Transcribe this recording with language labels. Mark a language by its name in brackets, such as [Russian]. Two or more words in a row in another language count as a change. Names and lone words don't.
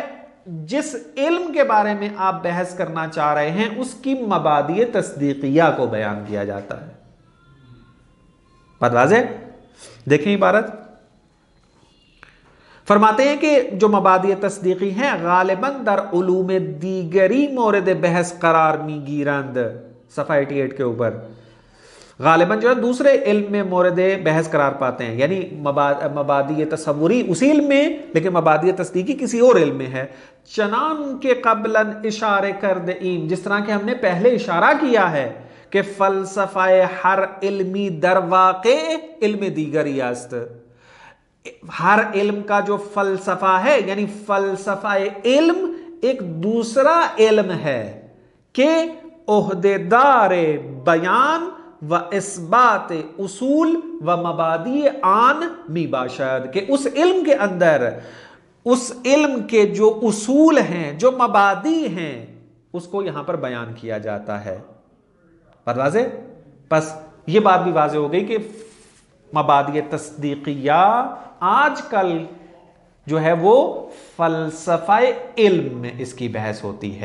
[Urdu] جس علم کے بارے میں آپ بحث کرنا چاہ رہے ہیں اس کی مبادی تصدیقیہ کو بیان کیا جاتا ہے. بات واضح؟ دیکھیں عبارت فرماتے ہیں کہ جو مبادی تصدیقی ہیں [Persian] غالباً در علوم دیگری مورد بحث قرار می گیرند. [Urdu] صفحہ 88 کے اوپر غالباً جو ہے دوسرے علم میں مورد بحث قرار پاتے ہیں. یعنی مبادی تصوری اسی علم میں، لیکن مبادی تصدیقی کسی اور علم میں ہے. [Persian] چنان کے قبلاً اشارے کرد ایم، [Urdu] جس طرح کہ ہم نے پہلے اشارہ کیا ہے [Persian] کہ فلسفہ ہر علمی در واقع علم دیگری است. [Urdu] ہر علم کا جو فلسفہ ہے یعنی فلسفہ علم ایک دوسرا علم ہے کہ [Persian] عہدیدار بیان و اثبات اصول و مبادی آن می باشد، [Urdu] کہ اس علم کے اندر اس علم کے جو اصول ہیں، جو مبادی ہیں، اس کو یہاں پر بیان کیا جاتا ہے. بات واضح؟ بس یہ بات بھی واضح ہو گئی کہ مبادی تصدیقیہ آج کل جو ہے وہ فلسفہ علم میں اس کی بحث ہوتی ہے.